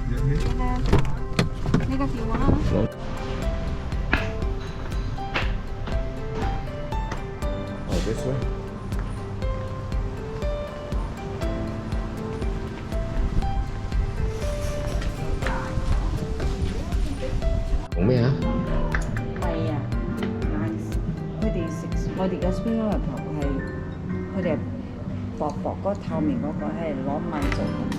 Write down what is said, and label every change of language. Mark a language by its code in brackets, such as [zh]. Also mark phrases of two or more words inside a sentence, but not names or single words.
[yue] 呢個電話啦。 [en] Oh, this way. [yue] 講咩啊？係啊，佢哋食我哋嘅 [en] spring roll [yue] 頭係佢哋薄薄嗰透明嗰個係攞米做嘅。